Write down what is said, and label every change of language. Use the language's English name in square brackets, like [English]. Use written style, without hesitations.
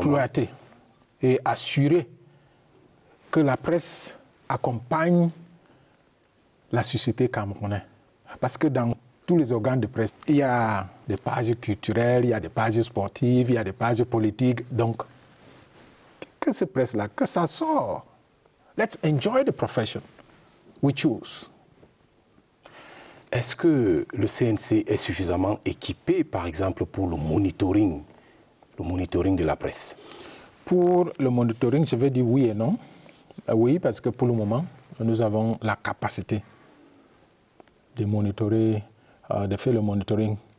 [French] exploiter et assurer que la presse accompagne la société camerounaise. Parce que dans tous les organes de presse, il y a des pages culturelles, il y a des pages sportives, il y a des pages politiques. Donc, que cette presse-là, que ça sort. [English] Let's enjoy the profession we choose. [French] Est-ce que le CNC est suffisamment équipé, par exemple, pour le monitoring de la presse? Pour le monitoring, je vais dire oui et non. Oui, parce que pour le moment, nous avons la capacité de monitorer, de faire le monitoring.